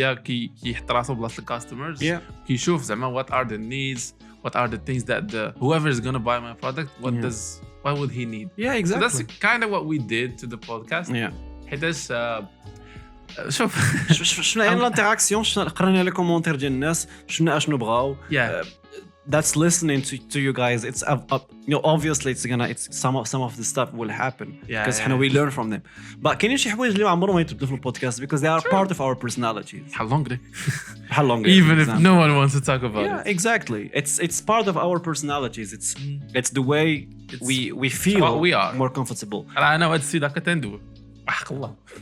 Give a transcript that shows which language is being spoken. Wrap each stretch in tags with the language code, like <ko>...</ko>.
<ar>كيحط راسو بلاصه الكاستمرز كيشوف زعما</ar> <en>what are the needs, what are the things that whoever is going to buy my product what would he need. Exactly. So that's kind of what we did to the podcast.</en> <ar>حيتاش شوف شفنا الانتراكسيون قرينا لي كومونتير ديال الناس شفنا اشنو بغاو.</ar> <en>That's listening to you guys. It's obviously it's some of the stuff will happen because we learn from them.</en> <ar>But كاينين شي حوايج اللي عمرهم ما يتبدلوا في البودكاست</ar> <en>because they are part of our personalities. How long? Even if no one wants to talk about it. Exactly. It's part of our personalities. It's the way we feel we are more comfortable.</en> <ar>أنا هاد السيد هكا تندوي حق الله.</ar>